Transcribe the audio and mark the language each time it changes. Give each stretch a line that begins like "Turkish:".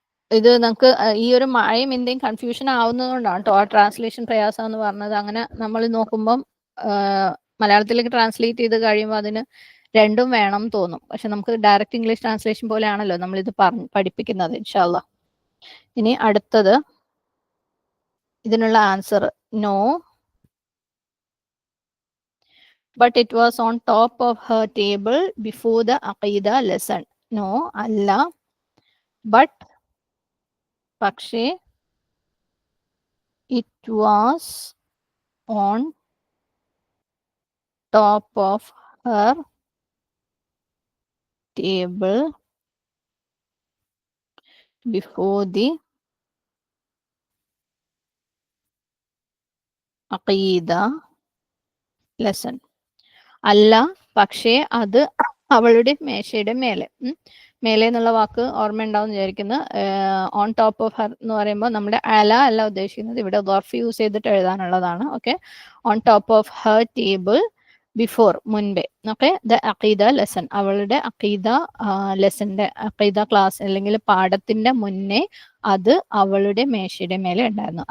Malayalam: ഇത് നമുക്ക് ഈ ഒരു മഴയും എന്തെങ്കിലും കൺഫ്യൂഷൻ ആവുന്നതുകൊണ്ടാണ് കേട്ടോ ആ ട്രാൻസ്ലേഷൻ പ്രയാസം എന്ന് പറഞ്ഞത്. അങ്ങനെ നമ്മൾ നോക്കുമ്പം മലയാളത്തിലേക്ക് ട്രാൻസ്ലേറ്റ് ചെയ്ത് കഴിയുമ്പോൾ അതിന് രണ്ടും വേണം തോന്നും. പക്ഷെ നമുക്ക് ഡയറക്റ്റ് ഇംഗ്ലീഷ് ട്രാൻസ്ലേഷൻ പോലെയാണല്ലോ നമ്മളിത് പഠിപ്പിക്കുന്നത്, ഇൻഷാ അല്ലാ. ഇനി അടുത്തത് ഇതിനുള്ള answer no,
English: but it was on top of her table before the Aqeeda lesson. No,
Malayalam: അല്ല.
English: but
Malayalam: പക്ഷേ
English: it was on top of her table before the Aqeeda lesson.
Malayalam: അല്ല, പക്ഷേ അത് അവളുടെ മേശയുടെ മേലെ. മേലെ എന്നുള്ള വാക്ക് ഓർമ്മ ഉണ്ടാവും വിചാരിക്കുന്നു.
English: on top of her
Malayalam: എന്ന് പറയുമ്പോൾ നമ്മുടെ അല അല്ല ഉദ്ദേശിക്കുന്നത്, ഇവിടെ ദർഫ് യൂസ് ചെയ്തിട്ട് എഴുതാനുള്ളതാണ്.
English: okay, on top of her table before,
Malayalam: മുൻപേ. ഓക്കെ, ദ അഖീദ ലെസൺ, അവളുടെ അഖീദ ലെസന്റെ അഖീദ ക്ലാസ് അല്ലെങ്കിൽ പാഠത്തിന്റെ മുന്നേ അത് അവളുടെ മേശയുടെ മേലെ ഉണ്ടായിരുന്നു.